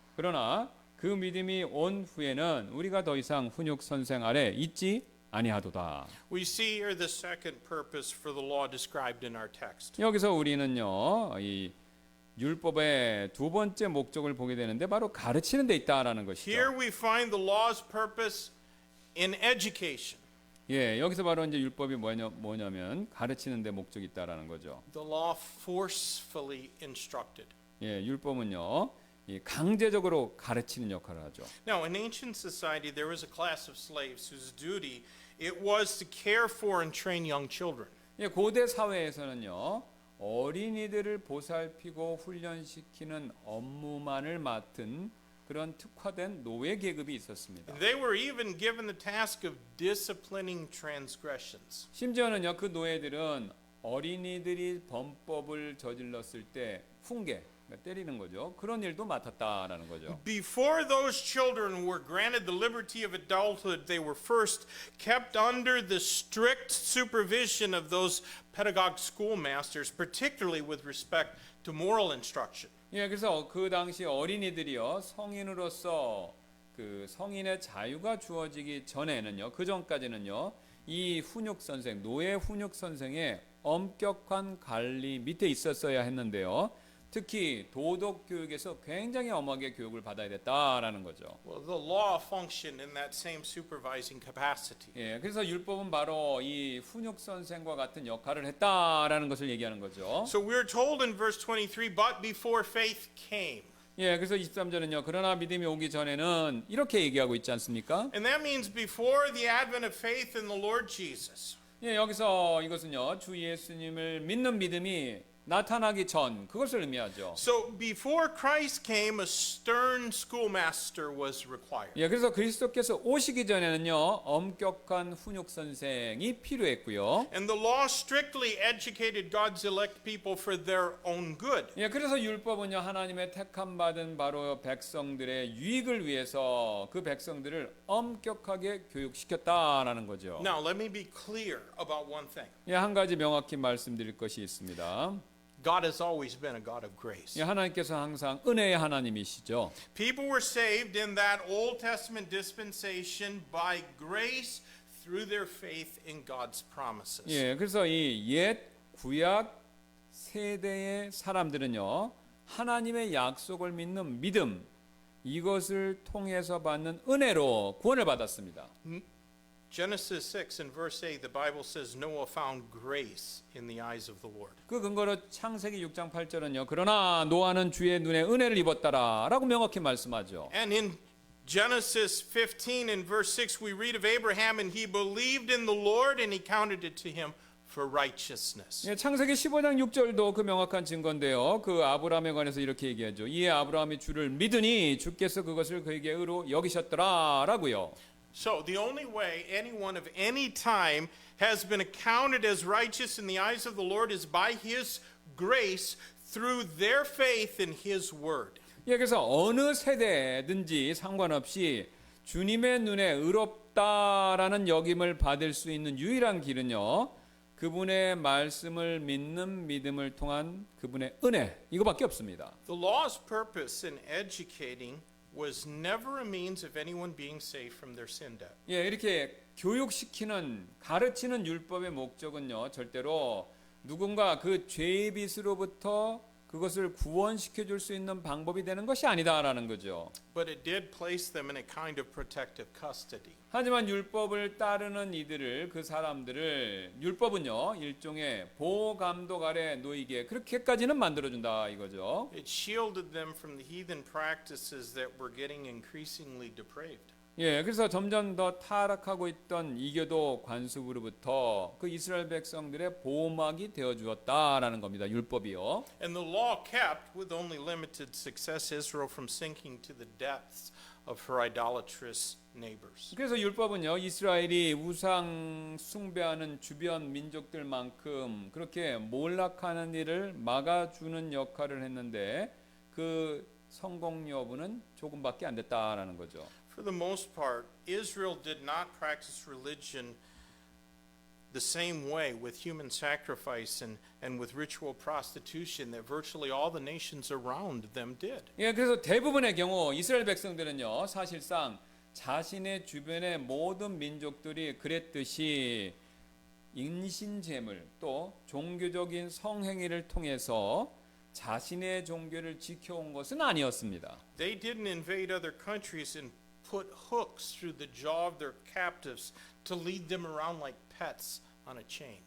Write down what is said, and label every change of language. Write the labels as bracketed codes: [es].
[ko] 그러나 그 믿음이 온 후에는 우리가 더 이상 훈육 선생 아래 있지 아니하도다. [en] We see here the second purpose for the law described in our text. [ko] 여기서 우리는요, 이 율법의 두 번째 목적을 보게 되는데 바로 가르치는 데 있다라는 것이죠. [en] Here we find the law's purpose in education. [ko] 예, 여기서 바로 이제 율법이 뭐냐면 가르치는 데 목적이 있다라는 거죠. [en] The law forcefully instructed. [ko] 예, 율법은요, 이 강제적으로 가르치는 역할을 하죠. [en] Now, in ancient society, there was a class of slaves whose duty it was to care for and train young children. [ko] 예, 고대 사회에서는요, 어린이들을 보살피고 훈련시키는 업무만을 맡은 그런 특화된 노예 계급이 있었습니다. [en] They were even given the task of disciplining transgressions. [ko] 심지어는요, 그 노예들은 어린이들이 범법을 저질렀을 때 훈계, 그러니까 때리는 거죠. 그런 일도 맡았다라는 거죠. [en] Before those children were granted the liberty of adulthood, they were first kept under the strict supervision of those pedagogue schoolmasters, particularly with respect to moral instruction. [ko] 예, 그래서 그 당시 어린이들이요, 성인으로서 그 성인의 자유가 주어지기 전에는요, 그 전까지는요, 이 훈육 선생, 노예 훈육 선생의 엄격한 관리 밑에 있었어야 했는데요. 특히 도덕 교육에서 굉장히 엄하게 교육을 받아야 됐다라는 거죠. [en] Well, the law functioned in that same supervising capacity. [ko] 예, 그래서 율법은 바로 이 훈육 선생과 같은 역할을 했다라는 것을 얘기하는 거죠. [en] So we're told in verse 23, but before faith came. [ko] 예, 그래서 23절은요. 그러나 믿음이 오기 전에는 이렇게 얘기하고 있지 않습니까? [en] And that means before the advent of faith in the Lord Jesus. [ko] 예, 여기서 이것은요. 주 예수님을 믿는 믿음이 나타나기 전 그것을 의미하죠. [en] So before Christ came, a stern schoolmaster was required. [ko] 예, 그래서 그리스도께서 오시기 전에는요. 엄격한 훈육 선생이 필요했고요. [en] And the law strictly educated God's elect people for their own good. [ko] 예, 그래서 율법은요. 하나님의 택함 받은 바로 백성들의 유익을 위해서 그 백성들을 엄격하게 교육시켰다라는 거죠. [en] Now, let me be clear about one thing. [ko] 예, 한 가지 명확히 말씀드릴 것이 있습니다. [en] God has always been a God of grace. [ko] 예, 하나님께서 항상 은혜의 하나님이시죠. [en] People were saved in that Old Testament dispensation by grace through their faith in God's promises. [ko] 예, 그래서 이 옛 구약 세대의 사람들은요. 하나님의 약속을 믿는 믿음 이것을 통해서 받는 은혜로 구원을 받았습니다. [en] Genesis 6 and verse 8, the Bible says Noah found grace in the eyes of the Lord. [ko] 그 근거로 창세기 6장 8절은요. 그러나 노아는 주의 눈에 은혜를 입었다라고 명확히 말씀하죠. [en] And in Genesis 15 and verse 6, we read of Abraham, and he believed in the Lord, and he counted it to him for righteousness. [ko] 예, 창세기 15장 6절도 그 명확한 증거인데요. 그 아브라함에 관해서 이렇게 얘기하죠. 이에 아브라함이 주를 믿으니 주께서 그것을 그에게 의로 여기셨더라라고요. [en] So the only way anyone of any time has been accounted as righteous in the eyes of the Lord is by his grace through their faith in his word. [ko] 예, 그래서 어느 세대든지 상관없이 주님의 눈에 의롭다라는 역임을 받을 수 있는 유일한 길은요. 그분의 말씀을 믿는 믿음을 통한 그분의 은혜 이거밖에 없습니다. [en] The law's purpose in educating was never a means of anyone being saved from their sin debt. [ko] 예, 이렇게 교육시키는 가르치는 율법의 목적은요. 절대로 누군가 그 죄의 빚으로부터 그것을 구원시켜 줄 수 있는 방법이 되는 것이 아니다라는 거죠. [en] But it did place them in a kind of protective custody. [ko] 하지만 율법을 따르는 이들을 그 사람들을 율법은요. 일종의 보호 감독 아래 놓이게 그렇게까지는 만들어 준다 이거죠. [en] It shielded them from the heathen practices that were getting increasingly depraved. [ko] 예, 그래서 점점 더 타락하고 있던 이교도 관습으로부터 그 이스라엘 백성들의 보호막이 되어 주었다라는 겁니다. 율법이요. [en] And the law kept, with only limited success, Israel from sinking to the depths of her idolatrous neighbors. [ko] 그래서 율법은요. 이스라엘이 우상 숭배하는 주변 민족들만큼 그렇게 몰락하는 일을 막아주는 역할을 했는데 그 성공 여부는 조금밖에 안 됐다라는 거죠. [en] For the most part, Israel did not practice religion the same way with human sacrifice and with ritual prostitution that virtually all the nations around them did. [ko] 예, 그래서 대부분의 경우 이스라엘 백성들은요. 사실상 자신의 주변의 모든 민족들이 그랬듯이 인신제물 또 종교적인 성행위를 통해서 자신의 종교를 지켜온 것은 아니었습니다. [en] They didn't invade other countries and put hooks through the jaw of their captives to lead them around like pets on a chain.